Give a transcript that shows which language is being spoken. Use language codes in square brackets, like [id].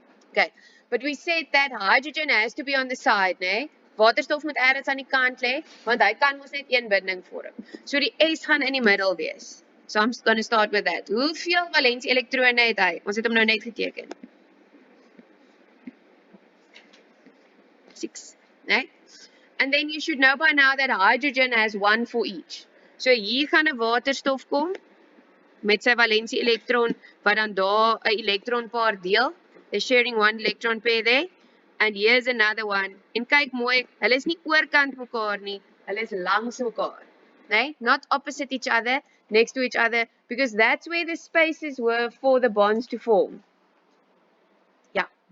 [en] Okay, but we said that hydrogen has to be on the side, né? [af] Waterstof moet ergens aan die kant lê, want hy kan mos net een binding vorm. So die S gaan in die middel wees. [en] So I'm going to start with that. [af] Hoeveel valensie elektrone het hy? Ons het hom nou net geteken. [en] 6, né? And then you should know by now that hydrogen has 1 for each. [af] So hier gaan 'n waterstof kom met sy valensie elektron wat dan daar 'n elektronpaar deel. [en] They're sharing 1 electron pair there. And here's another one. [af] En kyk mooi, hulle is nie oorkant mekaar nie, hulle is langs mekaar. Nee? [en] Not opposite each other, next to each other, because that's where the spaces were for the bonds to form. Ja.